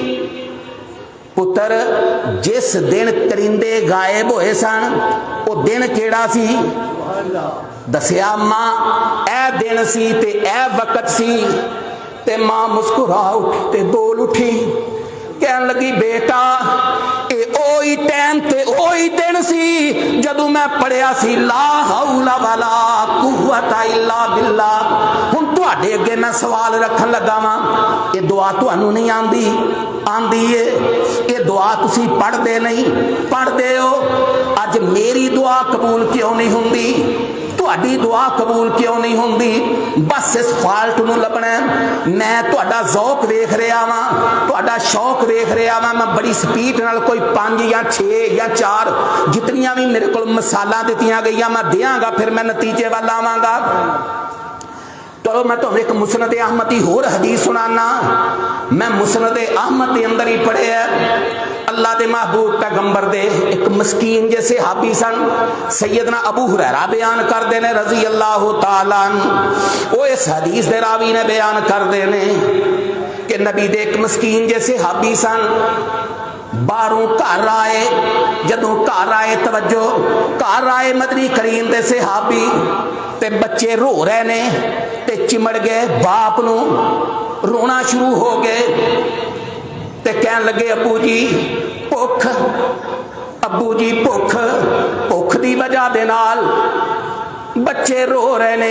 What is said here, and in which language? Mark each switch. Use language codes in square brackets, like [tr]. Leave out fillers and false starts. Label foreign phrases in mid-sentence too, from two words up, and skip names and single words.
[pa] پتر جس دن کرندے غائب ہوئے سن او دن کیہڑا سی? دسیا ماں اے دن سی تے اے وقت سی. تے ماں مسکرا اٹھی تے بول اٹھی، کہن لگی بیٹا اے اوہی ٹائم تے اوہی دن سی جدوں میں پڑھیا سی [ar] لا حول ولا قوة إلا بالله. [pa] ہن تہاڈے اگے میں سوال رکھن لگا واں، اے دعا تہانوں نہیں آندی? آندی اے۔ اے دعا تسی پڑھدے نہیں? پڑھدے ہو. اج میری دعا قبول کیوں نہیں ہندی؟ تہاڈی دعا قبول کیوں نہیں ہندی? بس اس فالٹ نوں لبھنا. میں تہاڈا ذوق دیکھ رہا واں، تہاڈا شوق دیکھ رہا واں. میں بڑی سپیڈ نال کوئی 5 یا 6 یا 4 جتنیاں بھی میرے کو مثالاں دتیاں گئیاں میں دیواں گا، پھر میں نتیجے ول آواں گا. [ur] تو میں تمہیں ایک مسند احمد کی ہور حدیث سنانا. [pa] میں مسند احمد کے اندر ہی پڑھے ہے، اللہ کے محبوب پیغمبر دے اک مسکین جے صحابی سن، سیدنا ابو ہریرہ بیان کرتے ہیں [ar] رضي الله تعالى عنه. [pa] او اس حدیث دے راوی نیں بیان کرتے ہیں کہ نبی دے اک مسکین جے صحابی سن، باہروں گھر آئے، جدوں گھر آئے توجہ، گھر آئے مدنی کریم دے صحابی تے بچے رو رہے نیں تے چمڑ گئے، باپ نوں رونا شروع ہو گئے تے کہن لگے ابو جی بھکھ، ابو جی بھکھ، بھکھ کی وجہ دے نال بچے رو رہے نیں.